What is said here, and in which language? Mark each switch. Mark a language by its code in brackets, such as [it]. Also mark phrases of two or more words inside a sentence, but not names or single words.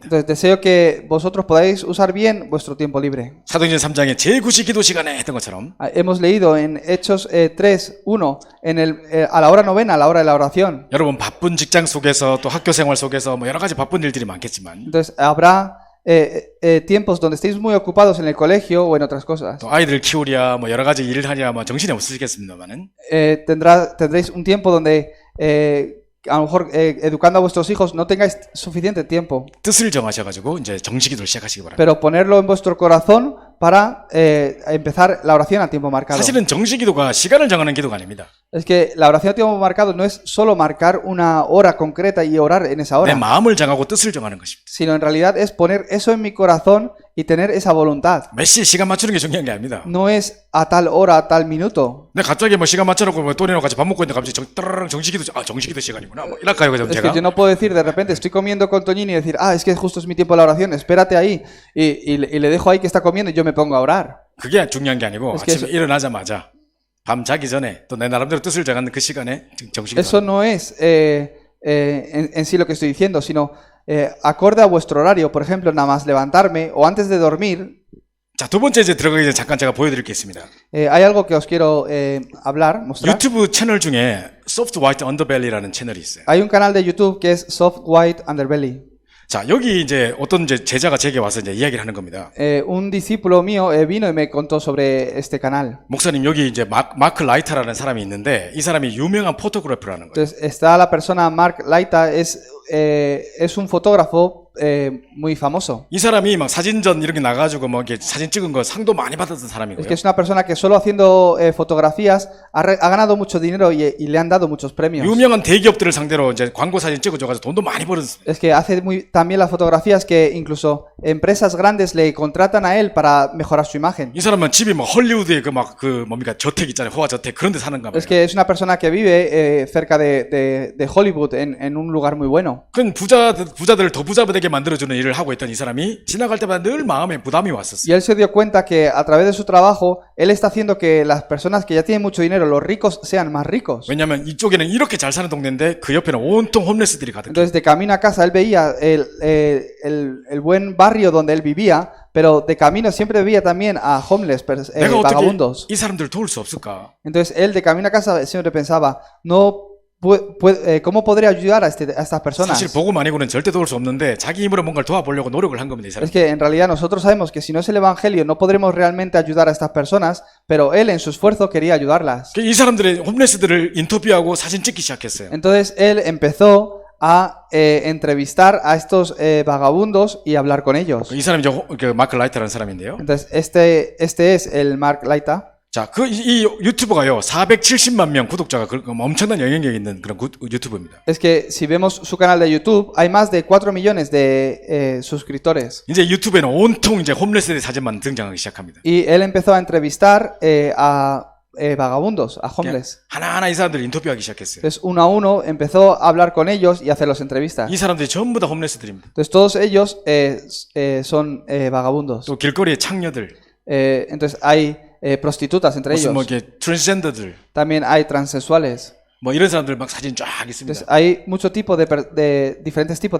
[es] Entonces deseo que vosotros podáis usar bien vuestro tiempo libre. [ko] 사도행전 3장에 제9시 기도 시간에 했던 것처럼 [es] Hemos leído en Hechos 3:1 a la hora novena, a la hora de la oración. [ko] 여러분 바쁜 직장 속에서 또 학교 생활 속에서 뭐 여러 가지 바쁜 일들이 많겠지만 [es] Entonces habrá tiempos donde estéis muy ocupados en el colegio o en otras cosas. [ko] 또 아이들 키우랴 뭐 여러 가지 일을 하랴 뭐 정신이 없으시겠습니다만은 [es] Tendréis un tiempo donde a lo mejor educando a vuestros hijos no tengáis suficiente tiempo, [ko] 뜻을 정하셔가지고 이제 정식기도를 시작하시기 바랍니다. [es] pero ponerlo en vuestro corazón para empezar la oración a tiempo marcado. [ko] 사실은 정식기도가 시간을 정하는 기도가 아닙니다. [es] Es que la oración a tiempo marcado no es solo marcar una hora concreta y orar en esa [ko] 내 [es] hora, [ko] 마음을 정하고 뜻을 정하는 것입니다. [es] sino en realidad es poner eso en mi corazón y tener esa voluntad. [ko] 몇 시에 시간 맞추는 게 중요한 게 아닙니다. [es] No es a tal hora, a tal minuto. [ko] 근데 갑자기 뭐 시간 맞춰놓고 뭐 또래랑 같이 밥 먹고 있는데 갑자기 따라랑 정식기도 정식기도 시간이구나. 뭐 이럴까요, 그럼 [es] Es que [ko] 제가? [es] yo no puedo decir de repente, estoy comiendo con Toñini y decir, es que justo es mi tiempo de la oración, espérate ahí. Y le dejo ahí que está comiendo y yo me pongo a orar. [ko] 그게 중요한 게 아니고 [es] Es que [ko] 아침에 일어나자마자 밤 자기 전에 또 내 나름대로 뜻을 정하는 그 시간에 정식기도. [es] Eso no es en sí lo que estoy diciendo, sino acorde a vuestro horario. Por ejemplo, nada más levantarme o antes de dormir. [ko] 자, 두 번째 이제 들어가기 전에 잠깐 제가 보여드릴 게 있습니다. [es] Hay algo que os quiero hablar, mostrar. [ko] 유튜브 채널 중에 Soft White Underbelly라는 채널이 있어요. [es] Hay un canal de YouTube que es Soft White Underbelly. [ko] 자, 여기 이제 어떤 이제 제자가 제게 와서 이제 이야기를 하는 겁니다. [es] Un discípulo mío vino y me contó sobre este canal. [ko] 목사님, 여기 이제 마크 라이터라는 사람이 있는데 이 사람이 유명한 포토그래퍼라는 거예요. [es] Entonces está la persona Mark Laita, es un fotógrafo muy famoso. [ko] 이 사람이 막 사진전 이렇게 나가지고 뭐 이렇게 사진 찍은 거 상도 많이 받았던 [es] Es [ko] 사람이고요. [es] que es una persona que solo haciendo fotografías ha ganado mucho dinero y le han dado muchos premios. [ko] 유명한 대기업들을 상대로 이제 광고 사진 찍어줘가지고 돈도 많이 벌었어요. [es] Es que hace también las fotografías que incluso empresas grandes le contratan a él para mejorar su imagen. [ko] 이 사람은 집이 막 헐리우드에 그 뭡니까 저택 있잖아요, 호화 저택 그런 데 사는가 봐요. [es] Es que es una persona que vive cerca de Hollywood en un lugar muy bueno. [ko] 그 부자들을 더 부자 되게 만들어주는 일을 하고 있던 이 사람이 지나갈 때마다 늘 마음에 부담이 왔었어요. [es] Y él se dio cuenta que a través de su trabajo él está haciendo que las personas que ya tienen mucho dinero, los ricos, sean más ricos. [ko] 왜냐하면 이쪽에는 이렇게 잘 사는 동네인데 그 옆에는 온통 홈레스들이 가득해. [es] Entonces de camino a casa él veía el buen barrio donde él vivía, pero de camino siempre veía también a homeless, [ko] 내가 어떻게 [es] vagabundos. [ko] 이 사람들을 도울 수 없을까? [es] Entonces él de camino a casa siempre pensaba, ¿cómo podría ayudar a estas personas? [ko] 사실 복음 아니고는 절대 도울 수 없는데 자기 힘으로 뭔가를 도와보려고 노력을 한 겁니다, 이 사람. [es] Es que en realidad nosotros sabemos que si no es el evangelio no podremos realmente ayudar a estas personas, pero él en su esfuerzo quería ayudarlas. [ko] 이 사람들의 홈레스들을 인터뷰하고 사진 찍기 시작했어요. [es] Entonces él empezó a entrevistar a estos vagabundos y hablar con ellos. [ko] 이 사람이 그 마크 라이터라는 사람인데요. [es] Entonces este es el Mark Laita. [ko] 자, 이 유튜버가요 470만 명 구독자가 엄청난 영향력 있는 그런 유튜브입니다. [es] Es que si vemos su canal de YouTube hay más de 4 millones de suscriptores. [ko] 이제 유튜브에는 온통 이제 홈레스의 사진만 등장하기 시작합니다. [es] Y él empezó a entrevistar a vagabundos, a homeless. [ko] 하나하나 이 사람들 인터뷰하기 시작했어요. [es] Entonces uno a uno empezó a hablar con ellos y a hacerlos entrevistas. [ko] 이 사람들이 전부 다 홈레스들입니다. [es] Entonces todos ellos son vagabundos. [ko] 또 길거리에 창녀들, [es] Entonces hay prostitutas entre [ko] 무슨 [es] ellos. [ko] 뭐 이렇게 트랜스젠더들, [es] También hay transexuales. [ko] 뭐 이런 사람들 막 사진 쫙 [es] Entonces [ko] 있습니다. [es] hay mucho tipo de diferentes tipos de